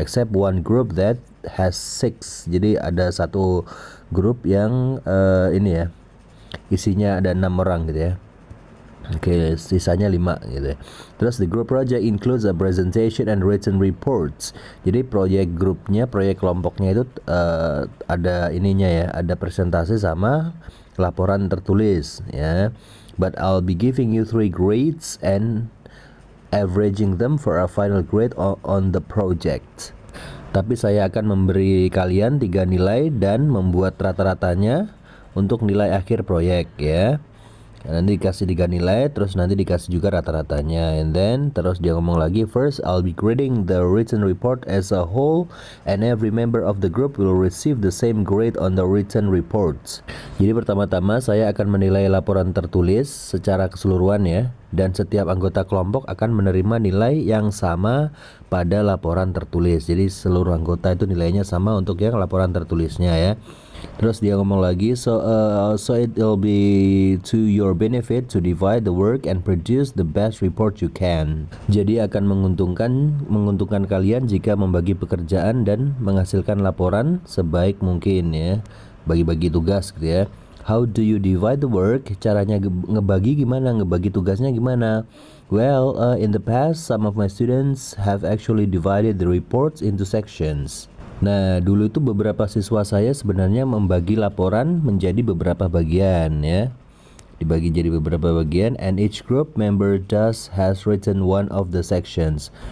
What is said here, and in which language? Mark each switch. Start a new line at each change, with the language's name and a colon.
English: Except one group that has 6.
Indonesian: Jadi ada satu grup yang ini ya, isinya ada 6 orang gitu ya. Oke, sisanya 5 gitu ya.
English: Terus the group project includes a presentation and written reports.
Indonesian: Jadi proyek grupnya, proyek kelompoknya itu ada ininya ya, ada presentasi sama laporan tertulis ya.
English: But I'll be giving you 3 grades and averaging them for a final grade on the project.
Indonesian: Tapi saya akan memberi kalian 3 nilai dan membuat rata-ratanya untuk nilai akhir proyek ya. Nanti dikasih 3 nilai, terus nanti dikasih juga rata-ratanya.
English: And then
Indonesian: terus dia ngomong lagi,
English: first I'll be grading the written report as a whole and every member of the group will receive the same grade on the written reports.
Indonesian: Jadi pertama-tama saya akan menilai laporan tertulis secara keseluruhan ya, dan setiap anggota kelompok akan menerima nilai yang sama pada laporan tertulis. Jadi seluruh anggota itu nilainya sama untuk yang laporan tertulisnya ya. Terus dia ngomong lagi,
English: so it will be to your benefit to divide the work and produce the best report you can.
Indonesian: Jadi akan menguntungkan kalian jika membagi pekerjaan dan menghasilkan laporan sebaik mungkin ya. Bagi-bagi tugas gitu ya.
English: How do you divide the work?
Indonesian: Caranya ngebagi gimana? Ngebagi tugasnya gimana?
English: Well, in the past some of my students have actually divided the reports into sections.
Indonesian: Nah, dulu itu beberapa siswa saya sebenarnya membagi laporan menjadi beberapa bagian ya. Dibagi jadi beberapa bagian,
English: and each group member has written one of the sections.